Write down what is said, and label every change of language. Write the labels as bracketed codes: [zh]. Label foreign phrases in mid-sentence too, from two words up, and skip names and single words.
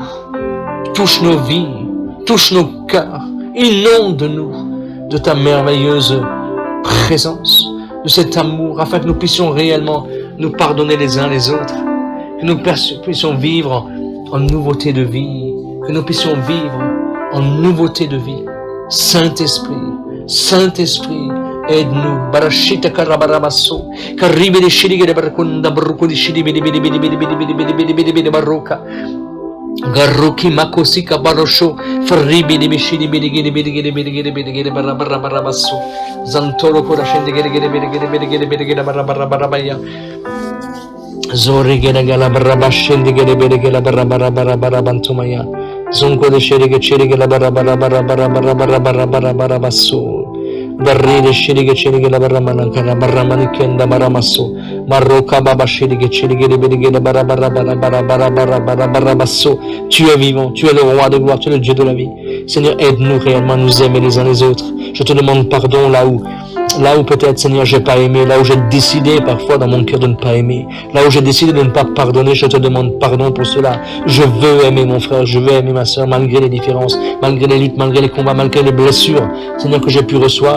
[fr] Touche nos vies, touche nos cœurs, inonde-nous de ta merveilleuse présence, de cet amour, afin que nous puissions réellement nous pardonner les uns les autres, que nous puissions vivre en nouveauté de vie, que nous puissions vivre en nouveauté de vie. Saint-Esprit, Saint-Esprit, aide-nous. Barashita karabarabasso, karibe de shirige de barkunda bruko de shiribe de baroka. Garuki makosika barosho, fribi de bishiri de barabarabasso. Zantoro kora shende gede barabarabaya. Zori gede gala barabashende gede barabarabantumaya. Zonko de shirige la barabarabasso. Darride shirige la baramanikenda baramasso. Maroka baba shirige la barabarabasso. Tu es vivant, tu es le roi de gloire, tu es le Dieu de la vie. Seigneur, aide-nous réellement à nous aimer les uns les autres. Je te demande pardon là où peut-être, Seigneur, j'ai pas aimé, là où j'ai décidé parfois dans mon cœur de ne pas aimer, là où j'ai décidé de ne pas pardonner, je te demande pardon pour cela. Je veux aimer mon frère, je veux aimer ma soeur, malgré les différences, malgré les luttes, malgré les combats, malgré les blessures, Seigneur, que j'ai pu recevoir.